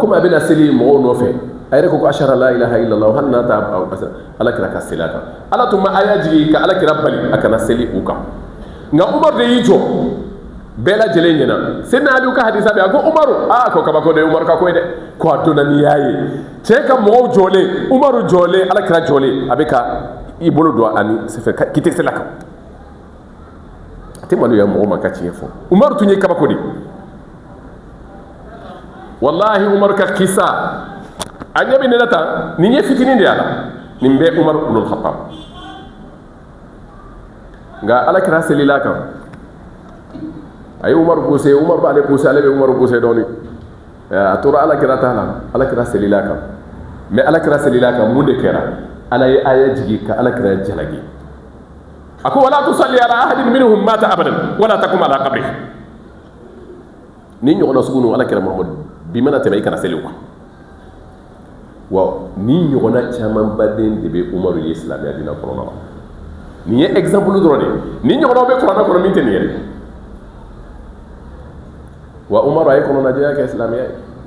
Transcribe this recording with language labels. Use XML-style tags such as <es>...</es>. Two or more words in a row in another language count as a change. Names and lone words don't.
<bm>komi a bɛna seli mɔgɔw nɔfɛ a yɛrɛ ko ashara</bm> <ar>لا إله إلا الله</ar> <bm>hali n'a t'a ala kira ka seli a kan ala tun ma aya jigi ka ala kira bali a kana seli u kan nka Umar de y'i jɔ bɛɛ lajɛlen ɲɛna Seydina Aliyu ka hadisa bɛ a ko Umaru a ko kabako de Umaru ka ko ye dɛ ko a donna n'i y'a ye cɛ ka mɔgɔw jɔlen Umaru jɔlen ala kira jɔlen a bɛ ka i bolo don ani sɛfɛ k'i tɛ seli a kan a tɛ maloya mɔgɔ ma ka tiɲɛ fɔ Umaru tun ye kabako de wallahi Umaru ka kisa a ɲɛ bɛ ne la tan nin ye fitinin de y'a la nin bɛ Umaru ibn al-Khattab nka ala kira selila a kan a ye Umaru poussé Umaru b'ale poussé ale bɛ Umaru poussé dɔɔni a tora ala kira t'a la ala kira selila a kan mais ala kira selila a kan mun de kɛra ala ye aya jigi ka ala kira jalaki a ko</bm> <ar>ولا تصل على أحد منهم مات أبدا ولا تقم على قبره</ar> <bm>ni ɲɔgɔnna sugu ninnu ala kira Muhammadu bi mana tɛmɛ i kana seli o kan wa ni ɲɔgɔnna caman baden de bɛ Umaru ye silamɛya diinɛ kɔnɔna la nin ye exemple dɔrɔn de ye ni ɲɔgɔnnaw bɛ kuranɛ kɔnɔ min tɛ nin ye wa Umaru a ye kɔnɔnajɛya kɛ silamɛya ye</bm>